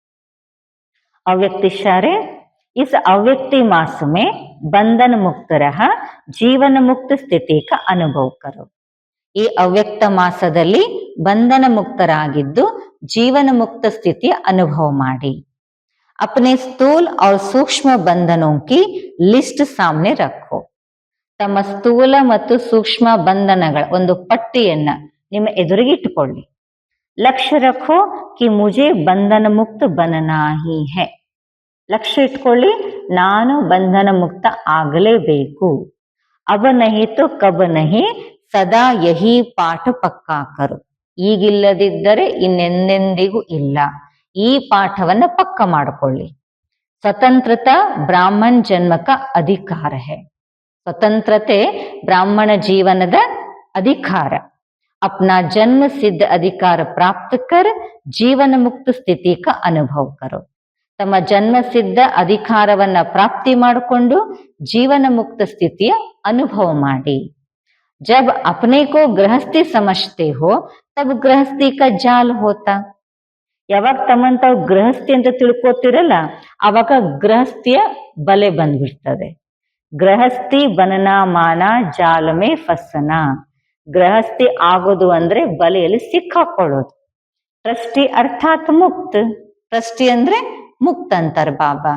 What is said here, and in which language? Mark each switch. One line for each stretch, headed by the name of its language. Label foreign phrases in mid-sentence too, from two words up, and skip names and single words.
Hindi: अव्यक्त इशारे: इस अव्यक्ति मास में बंधन मुक्त रह जीवन मुक्त ಸ್ಥಿತಿ का ಅನುಭವ करो.
Kannada: ಈ ಅವ್ಯಕ್ತ ಮಾಸದಲ್ಲಿ ಬಂಧನ ಮುಕ್ತರಾಗಿದ್ದು ಜೀವನ ಮುಕ್ತ ಸ್ಥಿತಿಯ ಅನುಭವ ಮಾಡಿ.
Hindi: अपने स्थूल और सूक्ष्म बंधनों की लिस्ट सामने रखो.
Kannada: ತಮ್ಮ ಸ್ಥೂಲ ಮತ್ತು ಸೂಕ್ಷ್ಮ ಬಂಧನಗಳ ಒಂದು ಪಟ್ಟಿಯನ್ನ ನಿಮ್ಮ ಎದುರಿಗೆ ಇಟ್ಟುಕೊಳ್ಳಿ.
Hindi: लक्ष्य रखो कि मुझे बंधन मुक्त बनना ही है.
Kannada: ಲಕ್ಷ್ಯ ಇಟ್ಕೊಳ್ಳಿ, ನಾನು ಬಂಧನ ಮುಕ್ತ ಆಗಲೇಬೇಕು.
Hindi: अब नहीं तो कब नहीं सदा यही पाठ पक्का करो.
Kannada: ಈಗಿಲ್ಲದಿದ್ದರೆ ಇನ್ನೆಂದೆಂದಿಗೂ ಇಲ್ಲ. ಈ ಪಾಠವನ್ನ ಪಕ್ಕ ಮಾಡಿಕೊಳ್ಳಿ.
Hindi: स्वतंत्रता ब्राह्मण जन्म का अधिकार है.
Kannada: ಸ್ವತಂತ್ರತೆ ಬ್ರಾಹ್ಮಣ ಜೀವನದ ಅಧಿಕಾರ.
Hindi: अपना जन्म सिद्ध अधिकार प्राप्त कर जीवन मुक्त ಸ್ಥಿತಿ का ಅನುಭವ करो.
Kannada: ತಮ್ಮ ಜನ್ಮ ಸಿದ್ಧ ಅಧಿಕಾರವನ್ನ ಪ್ರಾಪ್ತಿ ಮಾಡಿಕೊಂಡು ಜೀವನ ಮುಕ್ತ ಸ್ಥಿತಿಯ ಅನುಭವ ಮಾಡಿ.
Hindi: जब अपने को गृहस्थी समझते हो तब गृहस्थी का जाल होता.
Kannada: ಯಾವಾಗ ತಮ್ಮನ್ ತಾವು ಗೃಹಸ್ಥಿ ಅಂತ ತಿಳ್ಕೊತಿರಲ್ಲ, ಅವಾಗ ಗೃಹಸ್ಥಿಯ ಬಲೆ ಬಂದ್ಬಿಡ್ತದೆ.
Hindi: गृहस्थी बनना माना जाल में फँसना.
Kannada: ಗೃಹಸ್ಥಿ ಆಗೋದು ಅಂದ್ರೆ ಬಲೆಯಲ್ಲಿ ಸಿಕ್ಕಾಕೊಳ್ಳೋದು.
Hindi: ट्रस्टी अर्थात् मुक्त.
Kannada: ಟ್ರಸ್ಟಿ ಅಂದ್ರೆ ಮುಕ್ತ ಅಂತಾರ ಬಾಬಾ.